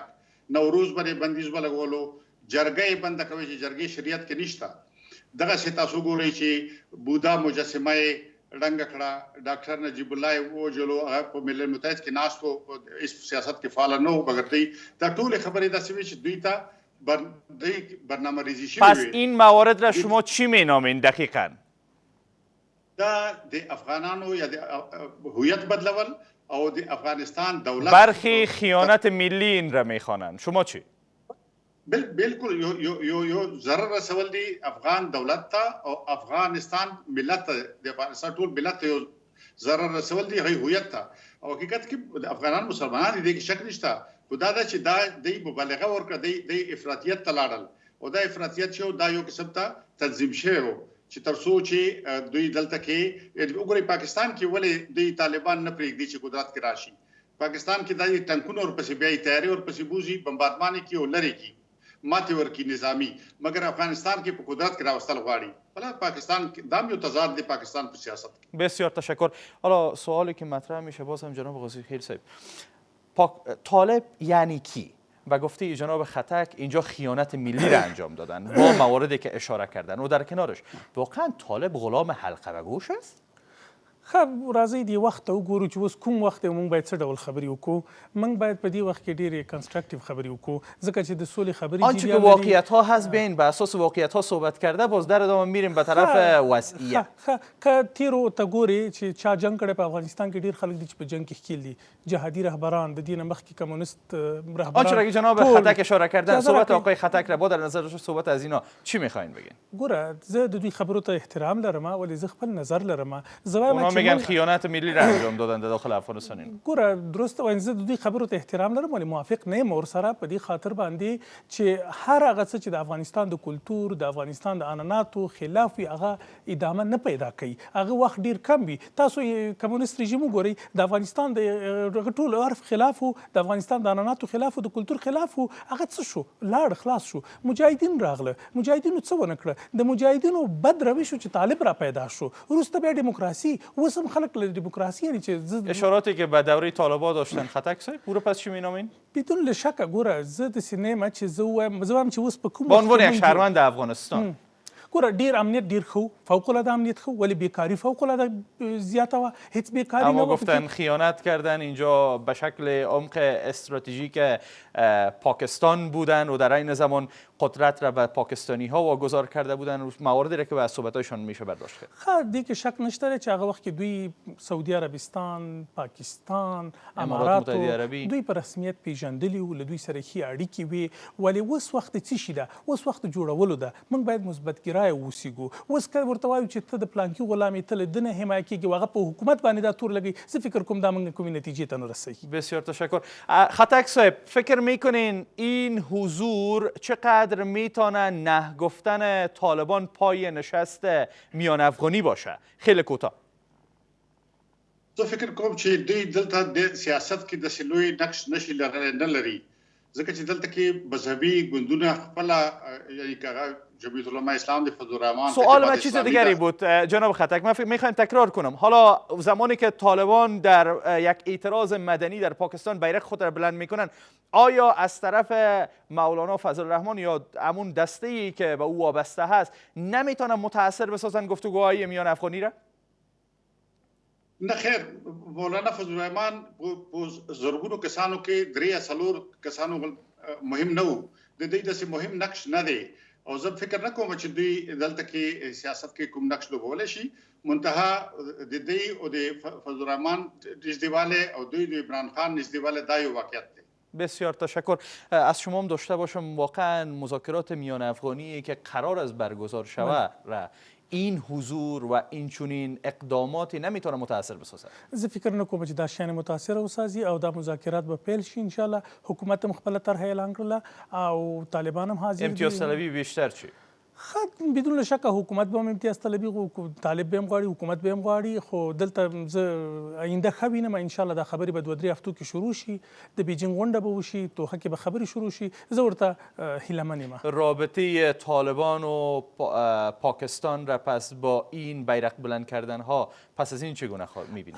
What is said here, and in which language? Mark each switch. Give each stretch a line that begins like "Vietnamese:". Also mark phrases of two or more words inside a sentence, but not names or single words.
Pashto: نوروز باندې بندیز ولګولو، جرګه یې بنده کوي چې جرګې شریعت کې نشته. دغسې تاسو ګورئ چې بودا مجسمه یې ړنګه کړه، ډاکټر نجیب الله یې ووژلو، هغه په ملل متحد کې ناست و، هېڅ سیاست کې فعال نه و، مګر دوی دا ټولې خبرې داسې وې چې دوی ته برنامه ریزی شوی.
Persian: پس این موارد را شما چی مینامین دقیقاً؟
Pashto: دا د افغانانو یا د هویت بدلول او د افغانستان دولت
Persian: برخی خیانت ملی این را میخوانند. شما چی؟
Pashto: بالکل یو ضرر رسول دی افغان دولت ته او افغانستان ملت ته، د افغانستان ټول ملت ته یو ضرر رسول دی، هغوی هویت ته. او حقیقت کې د افغانان مسلمانان دي، دې کې شک نشته، خو دا ده چې دا دوی مبالغه وکړه، دوی افراطیت ته لاړل، او دا افراطیت چې دا یو قسم ته تنظیم شوی و چې تر څو چې دوی دلته کې وګورئ پاکستان کې ولې دوی طالبان نه پرېږدي چې قدرت کې راشي. پاکستان کې دا ټنکونه ورپسې بیایي، تیارې ورپسې بوځي، بمباردمان یې کړي او لرې کړي، ماتې ورکړي نظامي، مګر افغانستان کې په قدرت کې راوستل غواړي. حالا پاکستان دا هم یو تضاد دی پاکستان په سیاست کې.
Persian: بسیار تشکر. حالا سوالی که مطرح میشه باز هم جناب قاضی خیل صاحب، طالب یعنی کی؟ و گفته جناب خطک اینجا خیانت ملی را انجام دادن با مواردی که اشاره کردن، و در کنارش واقعا طالب غلام حلقه و گوش است؟
Pashto: خب راځئ دې وخت ته وګورو چې اوس کوم وخت دی، موږ باید څه ډول خبرې وکړو. موږ باید په دې وخت کې ډېرې کنسترکټیو خبرې وکړو، ځکه چې د سولې خبرې
Persian: آنچه که واقعیت ها هست بین بر اساس واقعیت ها صحبت کرده، باز در ادامه میریم به طرف وضعیت.
Pashto: که تیرو ته ګورې چې چا جنګ کړی په افغانستان کې، ډېر خلک دي چې په جنګ کې ښکیل دي، جهادي رهبران، د دې نه مخکې کمونیست رهبران.
Persian: آنچه را که جناب خطک اشاره کردن، صحبت آقای خطک را با در نظر صحبت از اینا چی میخواین بگین؟
Pashto: ګوره زه د دوی خبرو ته احترام لرم، ولې زه خپل نظر لرم.
Persian: اونا میگن خیانت ملی را انجام دادن در داخل افغانستان.
Pashto: ګوره درسته وایم، زه د دوی خبرو ته احترام لرم، ولې موافق نه یم ورسره په دې خاطر باندې چې هر هغه څه چې د افغانستان د کلتور، د افغانستان د عنعناتو خلاف وي، هغه ادامه نه پیدا کوي، هغه وخت ډېر کم وي. تاسو کمونیست رژیم وګورئ، د افغانستان د ټول عرف خلاف و، د افغانستان د عنعناتو خلاف و، د کلتور خلاف و، هغه څه شو؟ لاړ، خلاص شو. مجاهدین راغله، مجاهدینو څه ونه کړه؟ د مجاهدینو بد روش چې طالب را پیدا شو، وروسته بیا ډیموکراسي، اوس هم خلک له ډیموکراسي یعنی چې
Persian: اشاراتی که به دوره طالبان داشتن خطک صاحب، او رو پس چی مینامین؟
Pashto: بدون شک ګوره زه داسې نه یم چې زه وایم چې اوس په کوم
Persian: به عنوان یک شهروند افغانستان
Pashto: ګوره ډېر امنیت ډېر ښه، فوق العاده امنیت ښه، ولی بیکاری فوق العاده زیاده وه، هیچ بیکاری نه.
Persian: اما گفتن خیانت کردن، اینجا به شکل عمق استراتژیک پاکستان بودن و در این زمان قدرت را به پاکستانی ها واگذار کرده بودن، مواردی را که به صحبتایشان میشه برداشت کرد.
Pashto: خب دیگه شک نشته چې هغه وخت کې دوی سعودي عربستان، پاکستان، امارات دوی په رسمیت پیژندلي و، له دوی سره ښې اړیکې وې، ولې اوس وخت څه شي ده؟ اوس وخت جوړولو ده. موږ باید مثبتګرا رای اوسېږو. اوس که ورته وایو چې ته د پلانکي غلام یې ته له ده نه حمایه کېږي او هغه په حکومت باندې دا تور لګوي، زه فکر کوم دا موږ کومې نتیجې ته نه رسوي.
Persian: بسیار تشکر. خطک صاحب، فکر میکنین این حضور چقدر میتونه نه گفتن طالبان پای نشست میان افغانی باشه؟ خیلی کوتاه.
Pashto: زه فکر کوم چې دوی دلته د سیاست کې د سلوي نقش نشي لري ځکه چې دلته کې مذهبي ګوندونه خپل یعنی که جمعیت علمای اسلام د فضل الرحمن
Persian: سوال من چیز دیگری بود جناب خطک. من میخوایم تکرار کنم. حالا زمانی که طالبان در یک اعتراض مدنی در پاکستان بیرق خود را بلند میکنن، آیا از طرف مولانا فضل الرحمن یا همون دسته‌ای که به او وابسته هست نمیتونن متاثر بسازن گفتگوهای میان افغانی را؟
Pashto: نه خیر، مولانا فضل الرحمن په زرګونو کسانو کې درې څلور کسانو مهم نه وو، د دې داسې مهم نقش نه دی او زه فکر نه کوم چې دوی دلته کې سیاست کې کوم نقش لوبولی شي. منتها د دې او د فضل الرحمن نږدېوالی او دوی د عمران خان نږدېوالی دا یو واقعیت دی.
Persian: بسیار تشکر. از شما هم داشته باشم واقعا مذاکرات میان افغانی که قرار است برگزار شود را این حضور و این چنین اقداماتی نمیتونه متاثر بسازه.
Pashto: زه فکر نه کوم چې دا شیان متاثر وسازي او دا مذاکرات به پیل شي.
Arabic: ان شاء الله
Pashto: حکومت هم خپل طرح اعلان کړله او طالبان هم حاضر دي.
Persian: امتیاز طلبی بیشتر چی؟
Pashto: بدون شک حکومت به هم امتیاز طلبي طالب به هم غواړي، حکومت به هم غواړي، خو دلته زه آینده ښه وینم
Arabic: ان شاء الله
Pashto: دا خبرې به 2-3 هفتو کې شروع شي، د بیجینګ غونډه به وشي، توخه کې به خبرې شروع شي. زه ورته هیلهمن یم.
Persian: رابطه طالبان و پاکستان را پس با این بیرق بلند کردن ها پس از این چگونه می‌بینید؟